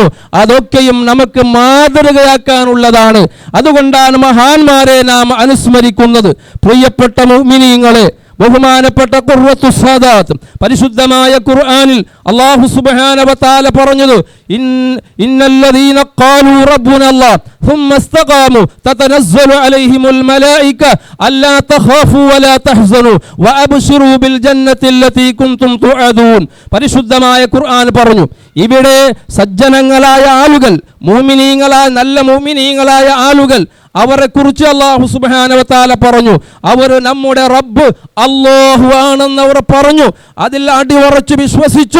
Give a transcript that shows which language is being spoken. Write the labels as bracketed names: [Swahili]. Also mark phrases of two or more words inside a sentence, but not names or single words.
[Malayalam] അതൊക്കെയും നമുക്ക് മാതൃകയാക്കാനുള്ളതാണ്. അതുകൊണ്ടാണ് മഹാന്മാരെ നാം അനുസ്മരിക്കുന്നത്. പ്രിയപ്പെട്ട മുഅ്മിനീങ്ങളെ, ബഹുമാനപ്പെട്ട ഖുർറത്തു സാദാത്ത് പരിശുദ്ധമായ ഖുർആനിൽ [Arabic] الله سبحانه وتعالى പറഞ്ഞത്, إن الذين قالوا ربنا الله ثم استقاموا تتنزل عليهم الملائكة ألا تخافوا ولا تحزنوا وأبشروا بالجنة التي كنتم توعدون. [Malayalam] പരിശുദ്ധമായ ഖുർആൻ പറഞ്ഞു, ഇവിടെ സജ്ജനങ്ങളായ ആളുകൾ, മുഅ്മിനീങ്ങളായ നല്ല മുഅ്മിനീങ്ങളായ ആളുകൾ, അവരെ കുറിച്ച് [Arabic] الله سبحانه وتعالى [Malayalam] പറഞ്ഞു, അവർ നമ്മുടെ റബ്ബ് അല്ലാഹു ആണെന്ന് അവർ പറഞ്ഞു, അതിൽ അടിയുറച്ച് വിശ്വസിച്ചു.